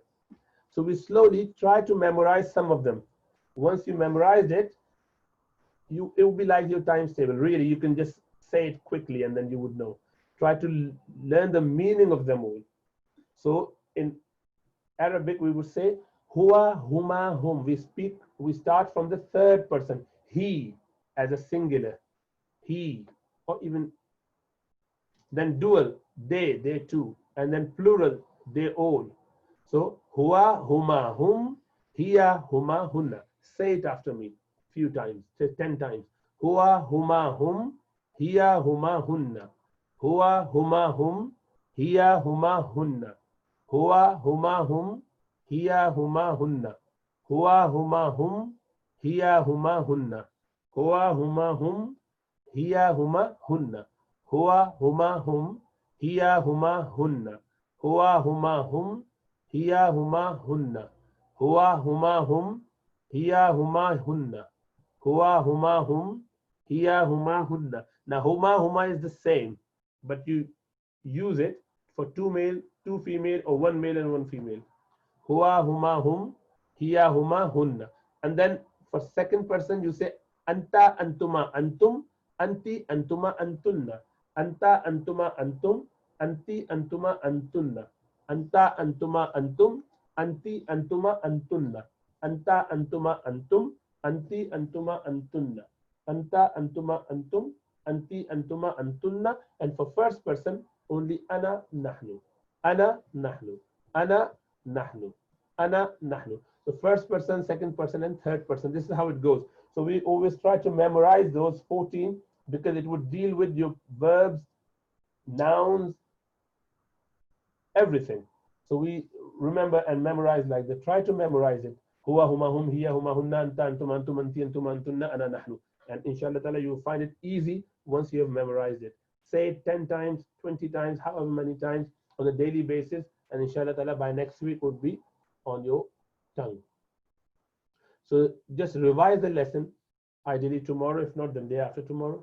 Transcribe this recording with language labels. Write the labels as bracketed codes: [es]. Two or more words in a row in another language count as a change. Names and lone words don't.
[en] So we slowly try to memorize some of them. Once you memorized it, it will be like your times table. Really, you can just say it quickly and then you would know. Try to learn the meaning of them all. So in Arabic, we would say, [ar] هو، هما، هم. [en] We start from the third person. He as a singular. He, or even then dual, they too, and then plural, they all. [ar] So هو، هما، هم، هي، هما, هنّ. [en] Say it after me a few times, say 10 times. [ar] هو، هما، هم، هي، هما، هنّ. هو، هما، هم، هي، هما، هنّ. هو، هما، هم، هي، هما، هنّ. هو، هما، هم، هي، هما، هنّ. هو، هما، هم، هي، هما، هنّ. هو، هما، هم، هي، هما، هنّ. هو، هما، هم، هي، هما، هنّ. هو، هما، هم، هي، هما، هنّ. هو، هما، هم، هي، هما, هنّ. [en] Now, huma is the same, but you use it for 2 male, 2 female, or 1 male and 1 female. [ar] هو، هما، هم، هي، هما, هنّ. [en] And then for second person, you say [ar] أنتَ، أنتما، أنتم، أنتِ، أنتما، أنتنّ. أنتَ، أنتما، أنتم، أنتِ، أنتما، أنتنّ. أنتَ، أنتما، أنتم، أنتِ، أنتما، أنتنّ. أنتَ، أنتما، أنتم، أنتِ، أنتما، أنتنّ. أنتَ، أنتما، أنتم، أنتِ، أنتما، أنتنّ. And for first person, only أنا، نحن. أنا، نحن. أنا، نحن. أنا، نحن. [en] So first person, second person, and third person. This is how it goes. So we always try to memorize those 14 because it would deal with your verbs, nouns, everything. So we remember and memorize like that. Try to memorize it. [ar] هو، هما، هم، هي، هما, هنّ، أنتَ، أنتم، أنتم، أنتِ، أنتما، أنتنّ، أنا، نحن. [en] And [ar] إن شاء الله تعالى, [en] you will find it easy once you have memorized it. Say it 10 times, 20 times, however many times on a daily basis. And [ar] إن شاء الله تعالى, [en] by next week would be on your tongue. So just revise the lesson, ideally tomorrow, if not then day after tomorrow.